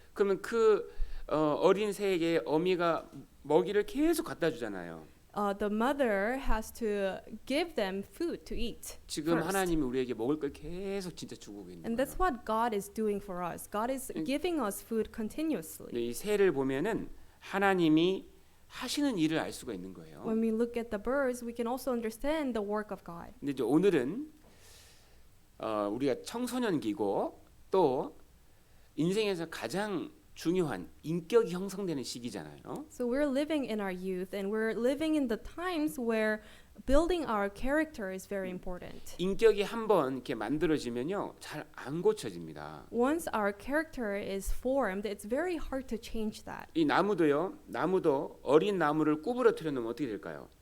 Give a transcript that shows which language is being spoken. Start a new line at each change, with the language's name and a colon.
Korean: 그러면 그 어린 새에게 어미가 먹이를 계속 갖다 주잖아요.
English: The mother has to give them food to eat.
Korean: 지금
English: first.
Korean: 하나님이 우리에게 먹을 걸 계속 진짜 주고 있는
English: And
Korean: 거예요.
English: that's what God is doing for us. God is giving us food continuously.
Korean: 이 새를 보면은 하나님이 하시는 일을 알 수가 있는 거예요.
English: When we look at the birds, we can also understand the work of God.
Korean: 근데 이제 오늘은 우리가 청소년기고 또 인생에서 가장 중요한 인격이 형성되는 시기잖아요.
English: So we're living in our youth, and we're living in the times where building our character is very important.
Korean: 인격이 한번 이렇게 만들어지면요, 잘 안 고쳐집니다.
English: Once our character is formed, it's very hard to change that.
Korean: 이 나무도 어린 나무를 구부러뜨려 놓으면 어떻게 될까요?